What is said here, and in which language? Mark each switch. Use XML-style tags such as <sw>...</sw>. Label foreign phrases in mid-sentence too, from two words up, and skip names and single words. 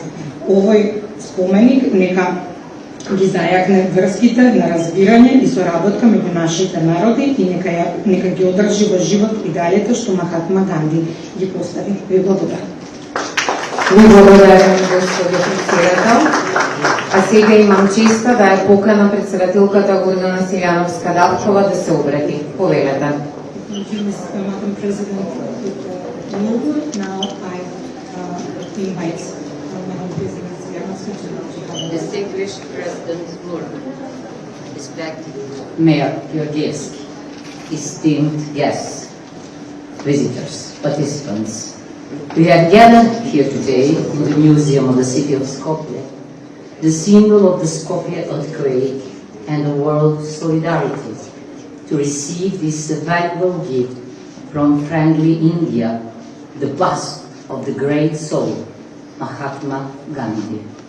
<mk>Овој споменик нека ги зајакне врските на разбирање и соработка меѓу нашите народи и нека ги одржи во живот идеалите што Махатма Ганди ги постави. Ви благодарам. Ви благодарам, господи председател. А сега имам честа да ја поканам председателката Гордана Силјановска-Давчова да се обрати. Повелете.</mk> <en>Madam President, now I invite Madam President Silianovska-Davchova. Distinguished President Murmu, respected Mayor Georgievski, esteemed guests, visitors, participants, we have gathered here today in the Museum of the City of Skopje, the symbol of the Skopje earthquake and the world solidarity, to receive this valuable gift from friendly India, the bust of the great soul, Mahatma Gandhi.</en>